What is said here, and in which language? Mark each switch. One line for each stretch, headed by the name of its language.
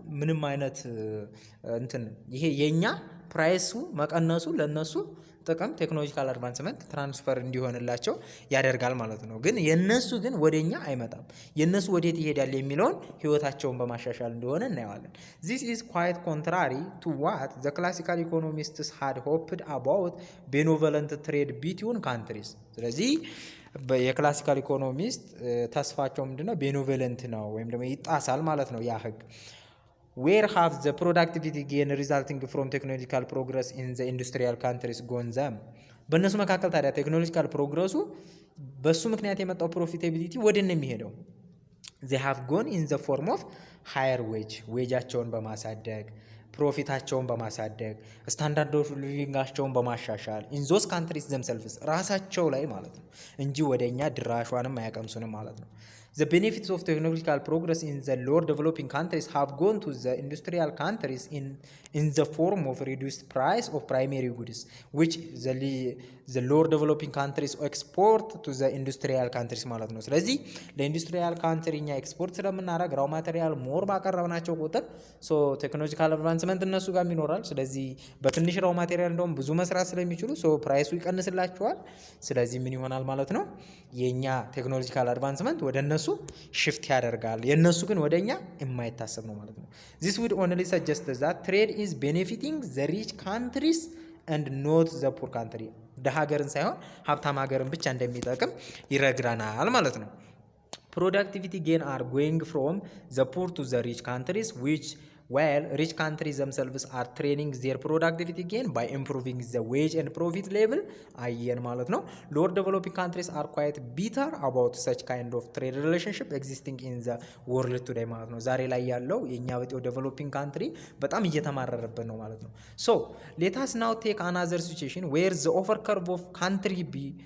Amharic: ምንም አይነት እንትን ይሄ የኛ ፕራይሱ መቀነሱ ለነሱ ጥቅም ቴክኖሎጂካል አድቫንስመንት ትራንስፈር እንዲሆንላቸው ያደርጋል ማለት ነው። ግን የነሱ ግን ወደኛ አይመጣም። የነሱ ወዴት ይሄዳል የሚለውን ህይወታቸውን በማሻሻል እንደሆነ እናየዋለን።
English: this is quite contrary to what the classical economists had hoped about benevolent trade between countries።
Amharic: ስለዚህ የክላሲካል ኢኮኖሚስት ተስፋቸው ምንድነው? ቤኖቬለንት ነው ወይም ደግሞ ይጣሳል ማለት ነው ያ ህግ።
English: where have the productivity gain resulting from technological progress in the industrial countries gone them?
Amharic: በእነሱ መካከል ታዲያ ቴክኖሎጂካል ፕሮግረሱ በሱ ምክንያት የመጣው ፕሮፊታቢሊቲ ወደነ የሚሄደው
English: they have gone in the form of higher wage
Amharic: ዌጃቸውን በማሳደግ ፕሮፊታቸውን በማሳደግ ስታንዳርድ ኦፍ ሊቪንጋቸውን በማሻሻል
English: ኢን ዞስ ካንትሪስ ዘምሰልፍስ
Amharic: ራሳቸው ላይ ማለት ነው እንጂ ወደኛ ድራሿንም አያቀምሱንም ማለት ነው።
English: The benefits of technological progress in the lower developing countries have gone to the industrial countries in the form of reduced price of primary goods, which the lower developing countries export to the industrial countries
Amharic: ማለት ነው። ስለዚህ ለኢንዱስትሪያል ካንትሪ እኛ ኤክስፖርት ስለምናደርግ ራው ማቴሪያል ሞር ባቀረብናቸው ቁጥር ሶ ቴክኖሎጂካል አድቫንስመንት እነሱ ጋር ይኖራል። ስለዚህ በትንሽ ራው ማቴሪያል እንደውም ብዙ መስራት ስለሚችሉ ሶ ፕራይሱ ይቀንስላቸዋል። ስለዚህ ምን ይሆናል ማለት ነው? የኛ ቴክኖሎጂካል አድቫንስመንት ወደ እነሱ ሽፍት ያደርጋል። የነሱ ግን ወደኛ የማይታሰብ ነው ማለት ነው።
English: this would only suggest that trade is benefiting the rich countries and not the poor country።
Amharic: ደሃ ሀገርን ሳይሆን ሀብታም ሀገርን ብቻ እንደሚጠቅም ይረግረናል ማለት ነው።
English: productivity gain are going from the poor to the rich countries which while rich countries themselves are training their productivity gain by improving the wage and profit level
Amharic: አየን ማለት ነው።
English: lower developing countries are quite bitter about such kind of trade relationship existing in the world today
Amharic: ማለት ነው። ዛሬ ላይ ያለው የኛ በጤው ዴቨሎፒንግ ካንትሪ በጣም እየተማረረበት ነው ማለት ነው።
English: so let us now take another situation where the offer curve of country B